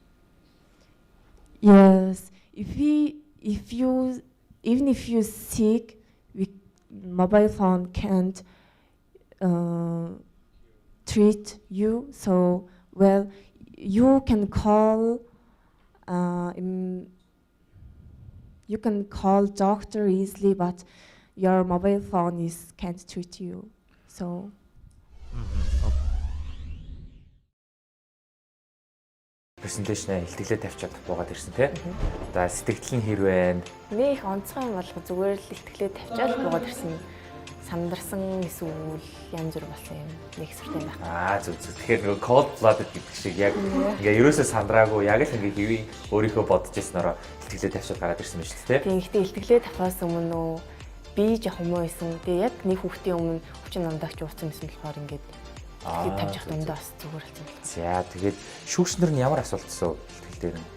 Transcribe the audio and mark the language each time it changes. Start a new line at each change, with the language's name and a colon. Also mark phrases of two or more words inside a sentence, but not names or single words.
English: Yes, even if you're sick, mobile phone can't treat you. So, well, you can call doctor easily, but your mobile phone can't treat you. So.
Mongolian: Презентацийн илтгэлээ тавьчаад буугаад ирсэн тий. За сэтгэл нь хэрвээ нэг их онцгой юм бол зүгээр л илтгэлээ тавьчаад буугаад ирсэн. Сандарсан эсвэл янз бүр болсон юм нэг сүртэй байх. Зүг. Тэгэхээр нөгөө
English: cold blooded
Mongolian: гэдэг шиг яг ингээ ерөөсөө сандраагүй яг л ингээ хэвийн өөрийнхөө бодож ирснээр илтгэлээ тавьчаад гараад ирсэн юм шүү дээ тий. Тийм ихтэй илтгэлээ тавихаас өмнө би жоох юм байсан. Тэгээ яг нэг хүүхдийн өмнө хүчин намдагч ууцсан гэсэн болохоор ингээд тэгээд тавьж явах дундаа бас зүгээр болсон байна. За тэгээд шүүгчнэр нь ямар асуулт гэсэн илтгэл дээр нь?